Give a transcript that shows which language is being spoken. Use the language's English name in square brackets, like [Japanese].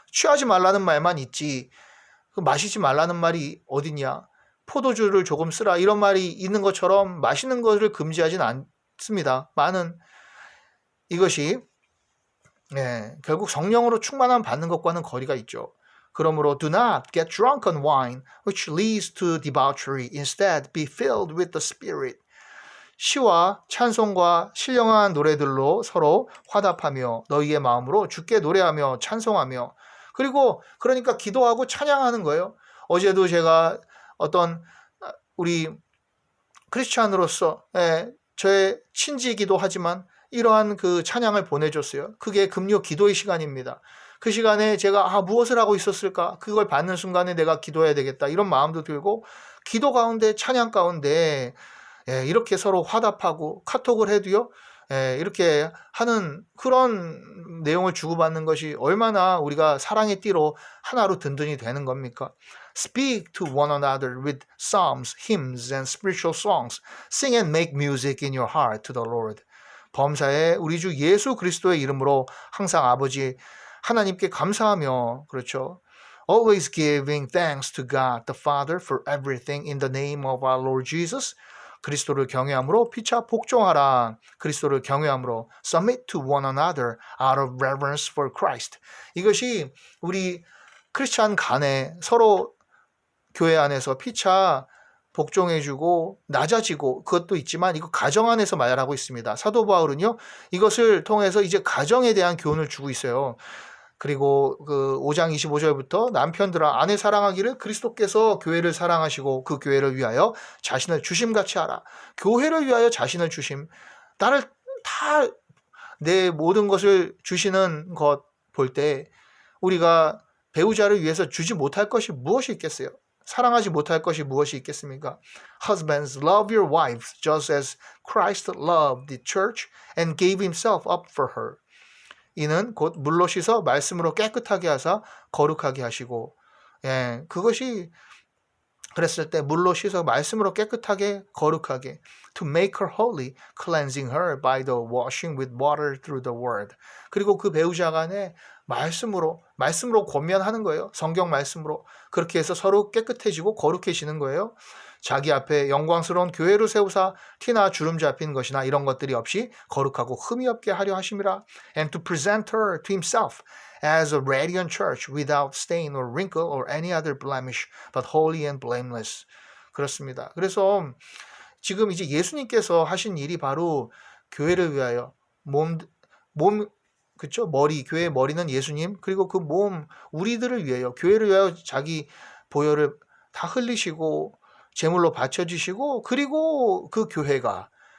[Korean] 취하지 말라는 말만 있지 마시지 말라는 말이 어딨냐. 포도주를 조금 쓰라 이런 말이 있는 것처럼 마시는 것을 금지하진 않습니다. 많은 이것이 결국 성령으로 충만함 받는 것과는 거리가 있죠. 그러므로 [English] do not get drunk on wine, which leads to debauchery. Instead, be filled with the Spirit. [Korean] 시와 찬송과 신령한 노래들로 서로 화답하며 너희의 마음으로 주께 노래하며 찬송하며 그리고 그러니까 기도하고 찬양하는 거예요. 어제도 제가 어떤 우리 크리스찬으로서 저의 친지이기도 하지만 이러한 그 찬양을 보내줬어요. 그게 금요 기도의 시간입니다. 그 시간에 제가 무엇을 하고 있었을까? 그걸 받는 순간에 내가 기도해야 되겠다. 이런 마음도 들고 기도 가운데 찬양 가운데 이렇게 서로 화답하고 카톡을 해도요. 이렇게 하는 그런 내용을 주고받는 것이 얼마나 우리가 사랑의 띠로 하나로 든든히 되는 겁니까? [English] Speak to one another with psalms, hymns, and spiritual songs. Sing and make music in your heart to the Lord. [Korean] 범사에 우리 주 예수 그리스도의 이름으로 항상 아버지 하나님께 감사하며 그렇죠. [English] Always giving thanks to God the Father for everything in the name of our Lord Jesus. [Korean] 그리스도를 경외함으로 피차 복종하라. 그리스도를 경외함으로 [English] submit to one another out of reverence for Christ. [Korean] 이것이 우리 크리스찬 간에 서로 교회 안에서 피차 복종해주고 낮아지고 그것도 있지만 이거 가정 안에서 말하고 있습니다. 사도 바울은요 이것을 통해서 이제 가정에 대한 교훈을 주고 있어요. 그리고 그 5장 25절부터 남편들아 아내 사랑하기를 그리스도께서 교회를 사랑하시고 그 교회를 위하여 자신을 주심같이 하라. 교회를 위하여 자신을 주심. 나를 다 내 모든 것을 주시는 것 볼 때 우리가 배우자를 위해서 주지 못할 것이 무엇이 있겠어요? 사랑하지 못할 것이 무엇이 있겠습니까? [English] Husbands, love your wives just as Christ loved the church and gave himself up for her. [Korean] 이는 곧 물로 씻어 말씀으로 깨끗하게 하사 거룩하게 하시고 그것이 그랬을 때 물로 씻어 말씀으로 깨끗하게 거룩하게 [English] to make her holy, cleansing her by the washing with water through the word. [Korean] 그리고 그 배우자 간에 말씀으로 권면하는 거예요. 성경 말씀으로 그렇게 해서 서로 깨끗해지고 거룩해지는 거예요. 자기 앞에 영광스러운 교회를 세우사 티나 주름 잡힌 것이나 이런 것들이 없이 거룩하고 흠이 없게 하려 하심이라. [English] And to present her to himself as a radiant church without stain or wrinkle or any other blemish, but holy and blameless. [Korean] 그렇습니다. 그래서 지금 이제 예수님께서 하신 일이 바로 교회를 위하여 몸 그렇죠? 교회의 머리는 예수님 그리고 그 몸 우리들을 위하여 교회를 위하여 자기 보혈을 다 흘리시고 제물로 바쳐주시고 그리고 그 교회가